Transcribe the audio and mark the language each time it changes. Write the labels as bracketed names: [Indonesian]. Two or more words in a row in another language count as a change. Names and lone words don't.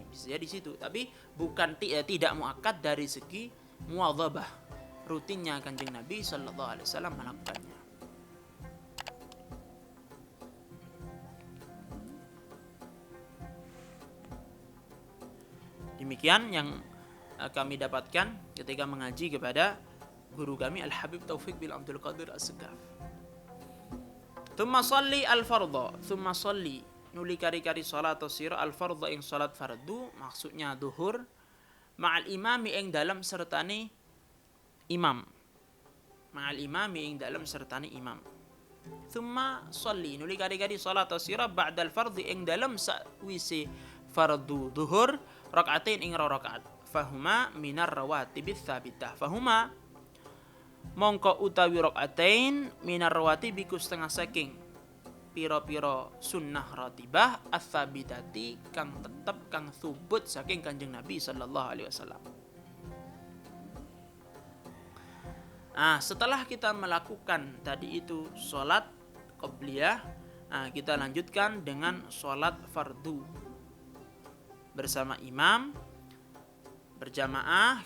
[Indonesian] Bisa jadi situ, tapi bukan tidak muakkad dari segi muwadzabah, rutinnya [Javanese] Kanjeng Nabi [Arabic] صلى الله عليه وسلم [Indonesian] melakukannya. Demikian yang kami dapatkan ketika mengaji kepada guru kami Al-Habib Taufik bin Abdul Qadir As-Segaf. [Arabic] ثم صل الفرض، ثم صل [Javanese] nuli kari-kari salat sira al-fardha ing salat fardu, [Indonesian] maksudnya zuhur, [Arabic] مع الإمام [Javanese] ing dalam sertane imam. [Arabic] مع الإمام [Javanese] ing dalam sertane imam. [Arabic] ثم صل [Javanese] nuli kari-kari salat sira [Arabic] بعد الفرض [Javanese] ing dalam sakwise fardu zuhur rakaatain ing rakaat. [Arabic] فهما من الرواتب الثابتة. [Javanese] Fahuma mongko utawi rakaatain [Arabic] من الرواتب [Javanese] iku setengah saking pira-pira sunnah ratibah ats-tsabitati kang tetep kang subut saking Kanjeng Nabi [Arabic] صلى الله عليه وسلم. [Indonesian] Setelah kita melakukan tadi itu salat qabliyah, kita lanjutkan dengan salat fardu bersama imam berjamaah.